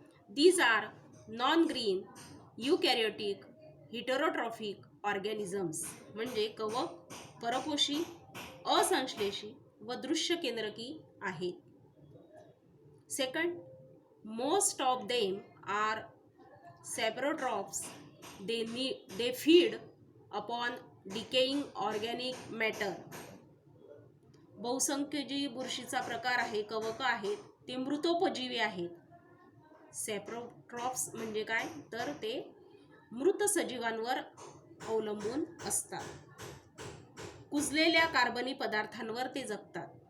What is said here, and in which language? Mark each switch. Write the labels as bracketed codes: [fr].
[en] These are non-green eukaryotic heterotrophic organisms. [mr] म्हणजे कवक परपोषी, असंश्लेषी व दृश्य केंद्रकी आहेत. [en] Second, most of them are saprotrophs. They feed upon decaying organic matter. [mr] बहुसंख्य जी बुरशीचा प्रकार आहे, कवक आहेत, ते मृतोपजीवी आहेत. सॅप्रोट्रॉप्स म्हणजे काय तर ते मृत सजीवांवर अवलंबून असतात. कुजलेल्या कार्बनी पदार्थांवर ते जगतात.